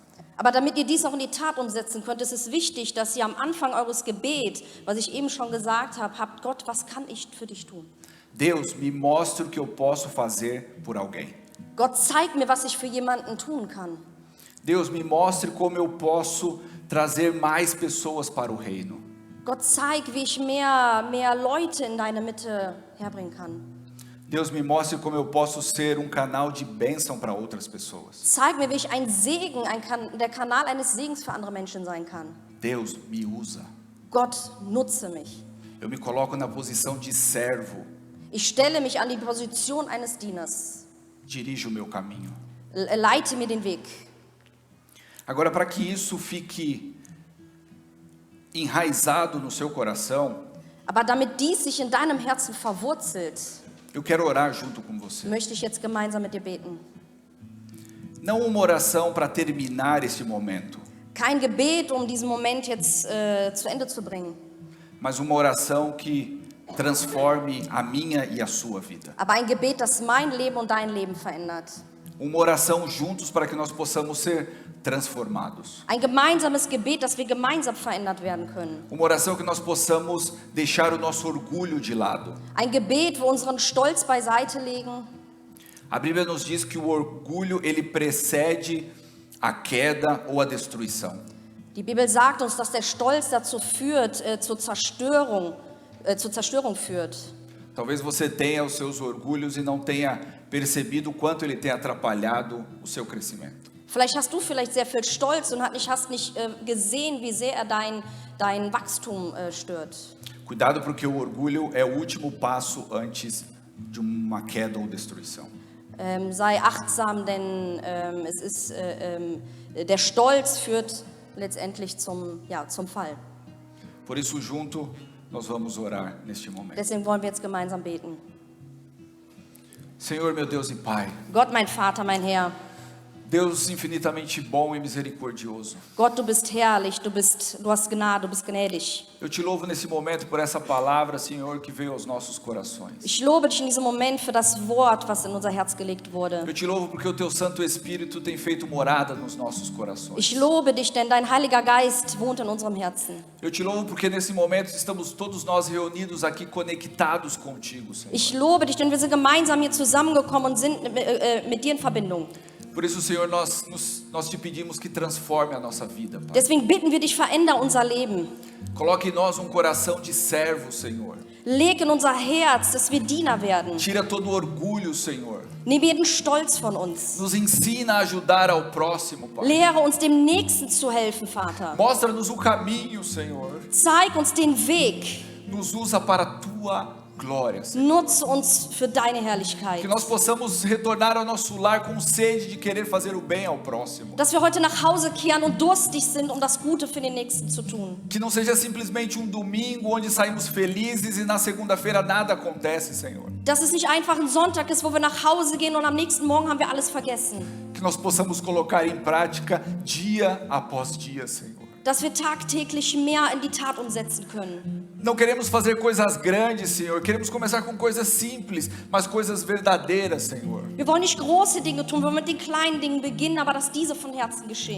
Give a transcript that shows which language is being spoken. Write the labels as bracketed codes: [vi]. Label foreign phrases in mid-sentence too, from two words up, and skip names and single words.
[de] Aber damit ihr dies auch in die Tat umsetzen könnt, ist es wichtig, dass ihr am Anfang eures Gebets, was ich eben schon gesagt habe, habt: Gott, was kann ich für dich tun? [pt] Deus, me mostre o que eu posso fazer por alguém. [de] Gott, zeig mir, was ich für jemanden tun kann. [pt] Deus, me mostre como eu posso trazer mais pessoas para o reino. [de] Gott, zeig, wie ich mehr Leute in deine Mitte herbringen kann. [pt] Deus, me mostre como eu posso ser canal de bênção para outras pessoas. [de] Zeig mir, wie ich ein Segen, der Kanal eines Segens für andere Menschen sein kann. [pt] Deus, me usa. [de] Gott, nutze mich. [pt] Eu me coloco na posição de servo. [de] Ich stelle mich an die Position eines Dieners. [pt] Dirige o meu caminho. [de] Leite mir den Weg. [pt] Agora, para que isso fique enraizado no seu coração, [de] Aber damit dies sich in deinem Herzen verwurzelt, [pt] eu quero orar junto com você. [de] möchte ich jetzt gemeinsam mit dir beten. [pt] Não uma oração para terminar esse momento, [de] Kein Gebet, um diesen Moment jetzt zu Ende zu bringen, [pt] mas uma oração que transforme a minha e a sua vida. [de] aber ein Gebet, das mein Leben und dein Leben verändert. [pt] Uma oração juntos para que nós possamos ser transformados. [de] Ein gemeinsames Gebet, dass wir gemeinsam verändert werden können. [pt] Uma oração que nós possamos deixar o nosso orgulho de lado. [de] Ein Gebet, wo wir unseren Stolz beiseite legen. [pt] A Bíblia nos diz que o orgulho ele precede a queda ou a destruição. [de] Die Bibel sagt uns, dass der Stolz dazu führt, zur Zerstörung führt. [pt] Talvez você tenha os seus orgulhos e não tenha percebido o quanto ele tem atrapalhado o seu crescimento. [de] Vielleicht hast du sehr viel Stolz und hast nicht gesehen, wie sehr er dein Wachstum stört. [pt] Cuidado, porque o orgulho é o último passo antes de uma queda ou destruição. [de] Sei achtsam, denn der Stolz führt letztendlich zum Fall. [pt] Por isso, junto, nós vamos orar neste momento. [de] Deswegen wollen wir jetzt gemeinsam beten. [pt] Senhor, meu Deus e Pai, [de] Gott, mein Vater, mein Herr, [pt] Deus infinitamente bom e misericordioso. [de] Gott, du bist herrlich, du hast Gnade, du bist gnädig. [pt] Eu te louvo nesse momento por essa palavra, Senhor, que veio aos nossos corações. [de] Ich lobe dich in diesem Moment für das Wort, was in unser Herz gelegt wurde. [pt] Eu te louvo porque o Teu Santo Espírito tem feito morada nos nossos corações. [de] Ich lobe dich, denn dein Heiliger Geist wohnt in unserem Herzen. [pt] Eu te louvo porque nesse momento estamos todos nós reunidos aqui conectados contigo, Senhor. [de] Ich lobe dich, denn wir sind gemeinsam hier zusammengekommen und sind mit dir in Verbindung. [pt] Por isso, Senhor, nós te pedimos que transforme a nossa vida, Pai. [de] Deswegen bitten wir dich, veränder unser Leben. [pt] Coloque em nós um coração de servo, Senhor. [de] Leg in unser Herz, dass wir Diener werden. [pt] Tira todo o orgulho, Senhor. [de] Nimm jeden Stolz von uns. [pt] Nos ensina a ajudar ao próximo, Pai. [de] Lehre uns, dem Nächsten zu helfen, Vater. [pt] Mostra-nos o caminho, Senhor. [de] Zeig uns den Weg. [pt] Nos usa para a Tua glória, Senhor. [de] Nutze uns für deine Herrlichkeit. [pt] Que nós possamos retornar ao nosso lar com sede de querer fazer o bem ao próximo. [de] Dass wir heute nach Hause kehren und durstig sind, um das Gute für den Nächsten zu tun. [pt] Que não seja simplesmente um domingo onde saímos felizes e na segunda-feira nada acontece, Senhor. [de] Dass es nicht einfach ein Sonntag ist, wo wir nach Hause gehen und am nächsten Morgen haben wir alles vergessen. [pt] Que nós possamos colocar em prática dia após dia, Senhor. [de] Dass wir tagtäglich mehr in die Tat umsetzen können. [pt] Não queremos fazer coisas grandes, Senhor. Queremos começar com coisas simples, mas coisas verdadeiras, Senhor. [de] Wir wollen nicht große Dinge tun, wir wollen mit den kleinen Dingen beginnen, aber dass diese von Herzen geschehen.